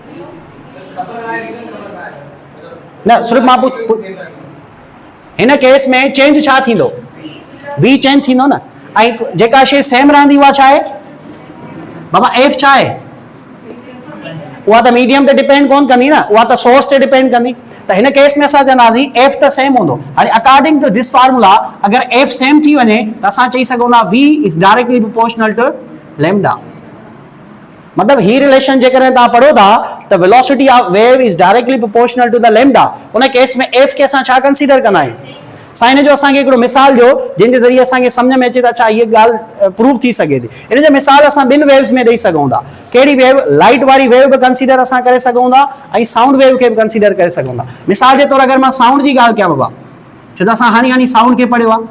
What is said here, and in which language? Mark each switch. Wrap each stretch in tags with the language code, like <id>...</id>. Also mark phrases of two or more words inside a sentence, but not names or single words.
<sd>न सिर्फ़ु मां हिन केस में चेंज छा थींदो v चेंज थींदो न ऐं जेका शइ सेम रहंदी उहा छा आहे बाबा एफ छा आहे? उहा त मीडियम ते डिपेंड कोन कंदी न, उहा त सोर्स ते डिपेंड कंदी। त हिन केस में असां चवंदासीं एफ त सेम हूंदो। हाणे</sd> <en>according to this formula</en> <sd>अगर एफ सेम थी वञे त असां चई सघूं था</sd> <en>v is directly proportional to lambda.</en> <sd>मतलब ही रिलेशन जेकर तव्हां पढ़ो था त</sd> <en>velocity of wave is directly proportional to the lambda.</en> <sd>उन केस में एफ के असां छा कंसीडर कंदा आहियूं? साइन जो असांखे हिकिड़ो मिसाल ॾियो जंहिंजे ज़रिए असांखे सम्झ में अचे त अच्छा हीअ ॻाल्हि प्रूव थी सघे थी। इन जो मिसाल असां ॿिनि वेव्स में ॾेई सघूं था। कहिड़ी वेव? लाइट वारी वेव बि कंसीडर असां करे सघूं था ऐं</sd> <en>sound wave</en> <sd>खे बि कंसीडर करे सघूं था। मिसाल जे तौर अगरि मां साउंड जी ॻाल्हि कयां बाबा, छो त असां हाणे साउंड खे पढ़ियो आहे।</sd>